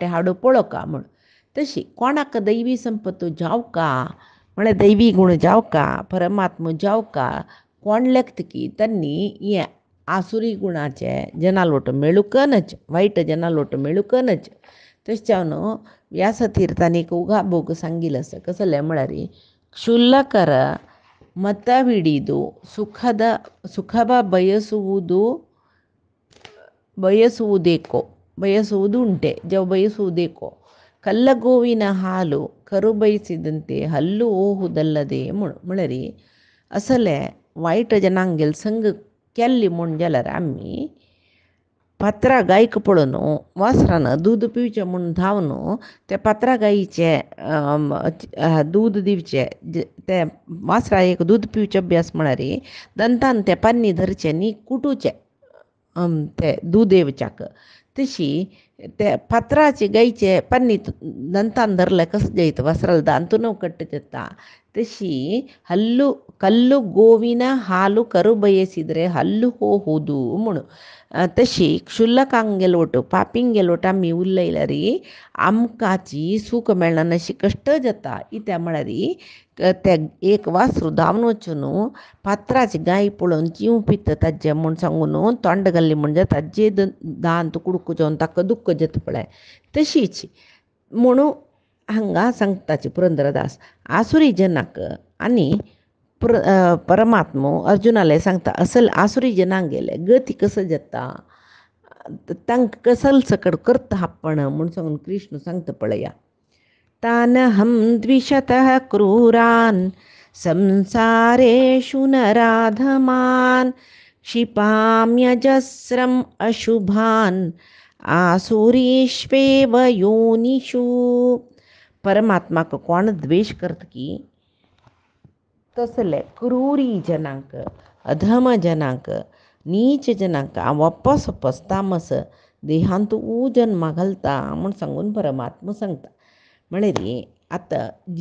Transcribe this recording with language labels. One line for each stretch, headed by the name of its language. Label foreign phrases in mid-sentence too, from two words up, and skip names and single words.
Konkani: हाडू पळोवका म्हूण तशी कोणाक दैवी संपत्तो जावका म्हळ्यार दैवी गुण जावका परमात्मा जावका कोण लेखतकी तांणी हे आसुरी गुणाचे जनाल ಒಟ್ಟು मेळुकनच वायट जनाल ಒಟ್ಟು मेळुकनच तशें जावन व्यासतीर्थान एक उगाबोग सांगिल्लो आसा कसलें म्हळ्यार
Kannada: ಕ್ಷುಲ್ಲಕರ ಮತವಿಡಿದು ಸುಖವ ಬಯಸುವುದುಂಟೆ ಬಯಸುವುದೇಕೋ ಕಲ್ಲಗೋವಿನ ಹಾಲು ಕರು ಬಯಸಿದಂತೆ ಹಲ್ಲು ಹೋಹುದಲ್ಲದೆ
Konkani: म्हळ्यार असले वायट जनांगेल संग केल्ली म्हूण जाल्यार आमी पात्रा गायक पळोवन वासरान दूद पिवचें म्हूण धांवन त्या पात्रा गायीचे दूद दिवचें ते वासराक दूद पिवचें अभ्यास म्हळ्यार दंतान ते पान्नी धरचें न्ही कुटुचें ते दूद येवच्याक तशी ते पात्राचे गायीचे पान्नी दंतान धरले कसं जायत वासराला दांतून कट्ट जाता तशी
Kannada: ಕಲ್ಲು ಗೋವಿನ ಹಾಲು ಕರು ಬಯಸಿದರೆ ಹಲ್ಲು ಹೋಹುದು
Konkani: म्हणून तशी क्षुल्लकांगेल ಒಟ್ಟು पापींगेल ಒಟ್ಟು आमी उरयल्यार आमकाची सूख मेळना अशी कश्ट जाता इत्या म्हळ्यार ते एक वासरू धांवन वचून पात्राची गाय पळोवन जीव पित ताजे म्हूण सांगून तोंड घाल्ली म्हणजे ताजे दांत कुडको जावन ताका दुख्ख जाता पळय तशीच म्हणून हांगा सांगताचे पुरंदरदास आसुरी जनाक आनी परमात्मो अर्जुनाले सांगता असल आसुरी जनांक गेले गती कसं जाता तांकां कसल सकड करता आपण म्हूण सांगून कृष्ण सांगता पळया
Sanskrit: तानहं द्विषतः क्रूरान् संसारेषु नराधमान् क्षिपाम्यजस्रम् अशुभान् आसुरीष्वेव योनिषु
Konkani: परमात्माक कोण द्वेष करता की तसले क्रूरी जनांक अधम जनांक नीच जनांक वापस वापस तामस देहांत जन्मा घालता म्हूण सांगून परमात्मा सांगता म्हळ्यार आतां